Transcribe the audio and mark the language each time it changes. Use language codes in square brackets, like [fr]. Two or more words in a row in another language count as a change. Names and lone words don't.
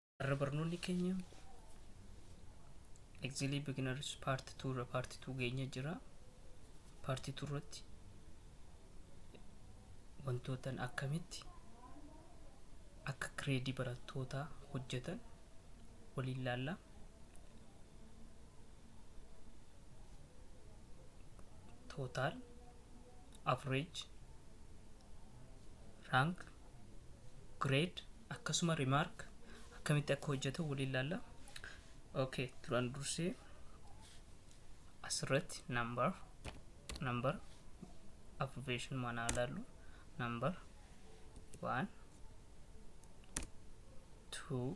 [om] har'a barnoonni keenya [en] Actually beginners part 2 [om] geenya jira. Part 2 irratti wantootan akkamitti akka grade barattoota hojjetan waliin laalla. [en] Total, average, rank, grade, [om] akkasuma remark akkamitti akka hojjetan waliin laalla. Okay, turaan dursee asirratti [en] number abbreviation [om] mana laallu number 1 2.